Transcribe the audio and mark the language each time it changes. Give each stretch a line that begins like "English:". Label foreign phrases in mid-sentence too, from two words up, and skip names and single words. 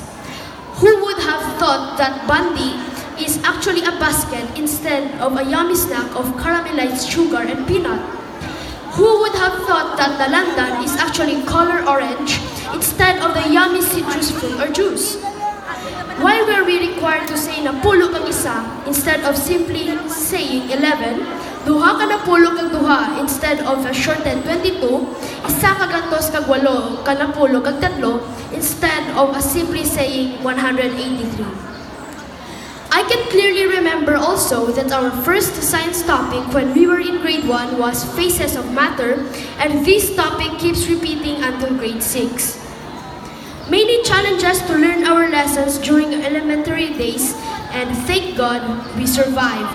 English: Who would have thought that Bandi is actually a basket instead of a yummy snack of caramelized sugar and peanut? Who would have thought that dalandan is actually color orange instead of the yummy citrus fruit or juice? Why were we required to say
Hiligaynon: na pulo kang isa
English: instead of simply saying 11,
Hiligaynon: duha ka na pulo kag duha
English: instead of a shortened
Hiligaynon: 22, isa ka gantos kag walo ka na pulo kag tatlo
English: instead of a simply saying
Hiligaynon: 183?
English: I can clearly remember also that our first science topic when we were in grade 1 was phases of matter, and this topic keeps repeating until grade 6. Many challenges to learn our lessons during elementary days, and thank God we survived.